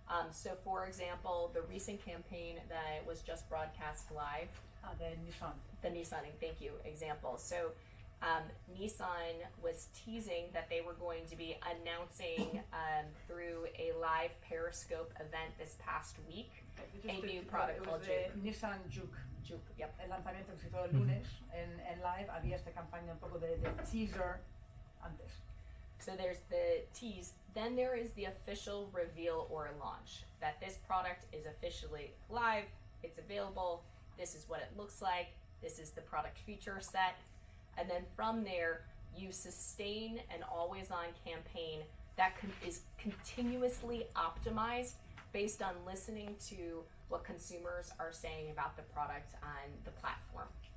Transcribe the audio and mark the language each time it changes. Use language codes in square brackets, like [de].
[en] So for example, the recent campaign that was just broadcast live, the Nissan, thank you, example. So Nissan was teasing that they were going to be announcing through a live Periscope event this past week a new product called Juke. Nissan Juke. Juke, yep. [es] El lanzamiento que se hizo el lunes en live, había esta campaña un poco de teaser antes. [en] So there's the tease, then there is the official reveal or launch, that this product is officially live, it's available, this is what it looks like, this is the product feature set, and then from there, you sustain an always-on campaign that is continuously optimized based on listening to what consumers are saying about the product on the platform.